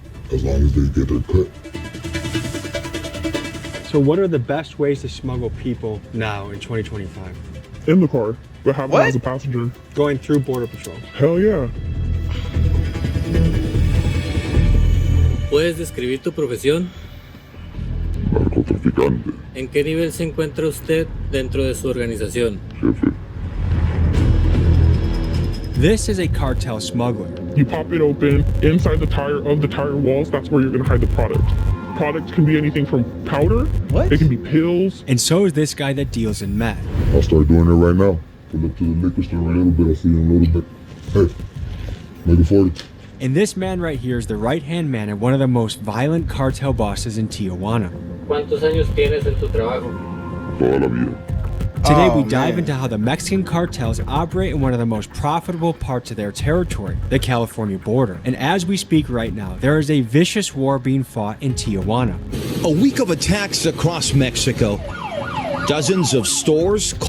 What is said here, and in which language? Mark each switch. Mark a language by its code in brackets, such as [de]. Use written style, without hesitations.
[en] As long as they get their cut. So what are the best ways to smuggle people now in 2025? In the car, but have them as a passenger. Going through Border Patrol. Hell yeah. [es] ¿Puedes describir tu profesión? Narcotraficante. ¿En qué nivel se encuentra usted dentro de su organización? Jefe. [en] This is a cartel smuggler. You pop it open, inside the tire walls, that's where you're gonna hide the product. Products can be anything from powder, it can be pills. And so is this guy that deals in meth. I'll start doing it right now. Pull up to the liquor store a little bit, I'll see you in a little bit. Hey, make it 40. And this man right here is the right-hand man of one of the most violent cartel bosses in Tijuana. [es] ¿Cuántos años tienes en tu trabajo? Toda la vida. [en] Today we dive into how the Mexican cartels operate in one of the most profitable parts of their territory, the California border. And as we speak right now, there is a vicious war being fought in Tijuana. A week of attacks across Mexico. Dozens of stores.